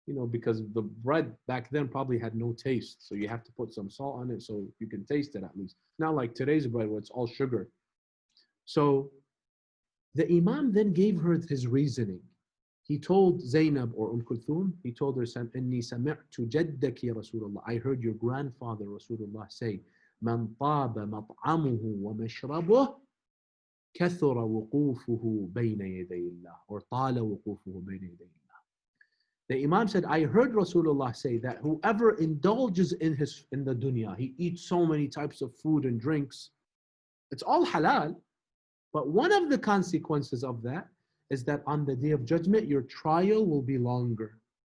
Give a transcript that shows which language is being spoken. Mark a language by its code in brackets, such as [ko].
[en] Because the bread back then probably had no taste. So you have to put some salt on it so you can taste it at least. Not like today's bread where it's all sugar. So the Imam then gave her his reasoning. He told Zainab or Kulthum, he told her, [ar] إِنِّي سَمِعْتُ جَدَّكِ [en] Rasulullah. I heard your grandfather Rasulullah say, [ar] مَنْ طَابَ مَطْعَمُهُ وَمَشْرَبُهُ كَثُرَ وُقُوفُهُ بَيْنَ يَدَيِ اللَّهِ or طَالَ وُقُوفُهُ بَيْنَ يَدَيِ اللَّهِ. [en] The Imam said, I heard Rasulullah say that whoever indulges in the dunya, he eats so many types of food and drinks, it's all halal, but one of the consequences of that is that on the day of judgment, your trial will be longer.